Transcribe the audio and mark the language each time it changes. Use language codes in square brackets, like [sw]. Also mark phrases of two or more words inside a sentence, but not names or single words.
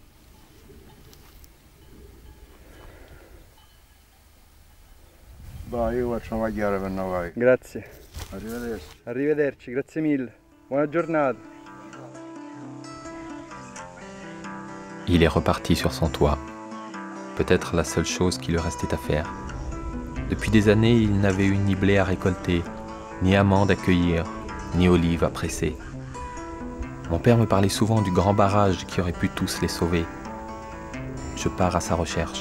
[it] Dai, io faccio una magliare per noi. Grazie. Arrivederci. Arrivederci, grazie mille. Buona giornata. [fr] Il est reparti sur son toit. Peut-être la seule chose qui lui restait à faire. Depuis des années, il n'avait eu ni blé à récolter, ni amandes à cueillir, ni olives à presser. Mon père me parlait souvent du grand barrage qui aurait pu tous les sauver. Je pars à sa recherche.